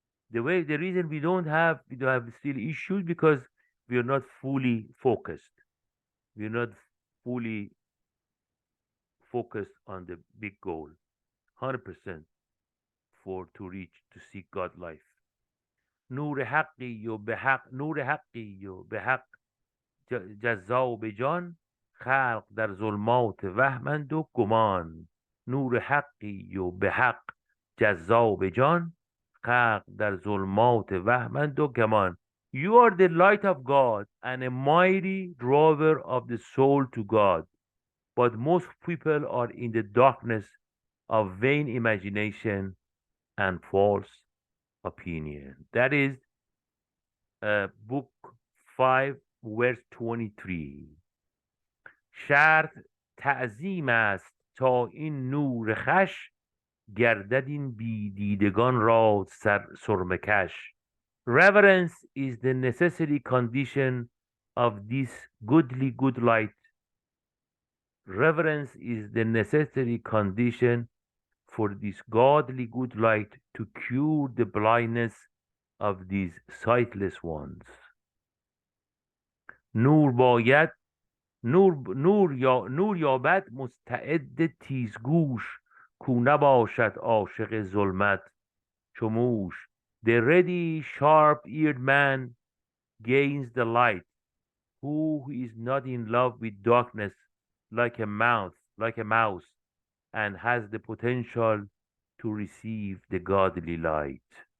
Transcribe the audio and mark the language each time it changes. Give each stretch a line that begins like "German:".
English: The reason we don't have still issues because we are not fully focused. We are not fully focused on the big goal. 100% for to reach to seek God life.
Persian: نور حقی و به حق نور حقی و به حق جزا به جان خلق در ظلمات وهمند و گمان نور حقی و به حق جزا به جان خلق در ظلمات وهمند و گمان.
English: You are the light of God and a mighty drawer of the soul to God, but most people are in the darkness of vain imagination and false opinion. That is book 5 verse 23.
Persian: شرط تعظیم است تا این نور خش گردد این بیدیدگان را سرمکش.
English: Reverence is the necessary condition of this goodly good light. Reverence is the necessary condition for this godly good light to cure the blindness of these sightless ones.
Persian: نور باید نور یابد مستعد تیزگوش کو نباشد عاشق ظلمت چو موش.
English: The ready sharp-eared man gains the light who is not in love with darkness like a mouse and has the potential to receive the godly light.